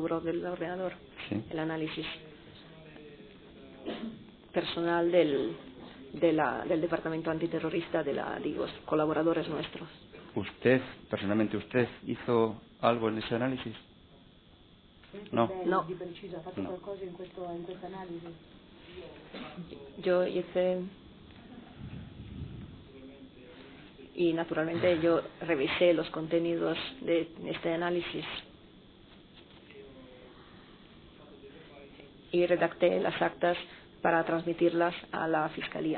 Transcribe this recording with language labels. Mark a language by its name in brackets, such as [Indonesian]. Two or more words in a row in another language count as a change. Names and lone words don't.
[Spanish] duro del ordenador. Sí. El análisis personal del departamento antiterrorista de la DIGOS, colaboradores nuestros. ¿Usted, personalmente usted, hizo algo en ese análisis? No. No. [Italian] Di preciso, ha fatto [Spanish] No. [Italian] qualcosa in questa analisi? [Spanish] Yo hice, y naturalmente yo revisé los contenidos de este análisis y redacté las actas para transmitirlas a la Fiscalía.